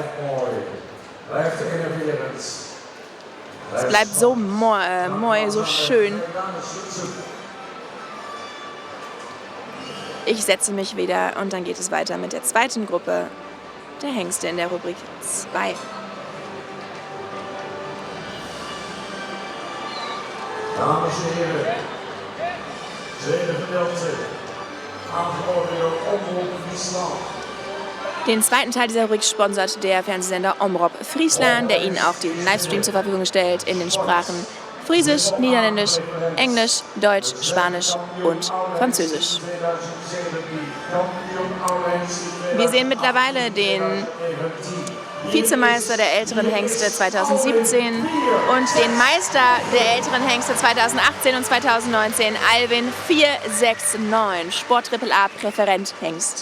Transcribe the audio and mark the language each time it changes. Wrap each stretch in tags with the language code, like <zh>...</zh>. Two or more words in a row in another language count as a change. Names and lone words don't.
<de>Es bleibt so moi, so schön. Ich setze mich wieder und dann geht es weiter mit der zweiten Gruppe der Hengste in der Rubrik 2.</de> <nl>Dames en heren, tweede gedeelte, aangeboden door Omroep Friesland.</nl> <de>Den zweiten Teil dieser Rubrik sponsert der Fernsehsender Omroep Friesland, der Ihnen auch den Livestream zur Verfügung stellt in den Sprachen Friesisch, Niederländisch, Englisch, Deutsch, Spanisch und Französisch. Wir sehen mittlerweile den Vizemeister der älteren Hengste 2017 und den Meister der älteren Hengste 2018 und 2019, Alvin 469, Sport AAA Präferent Hengst.</de>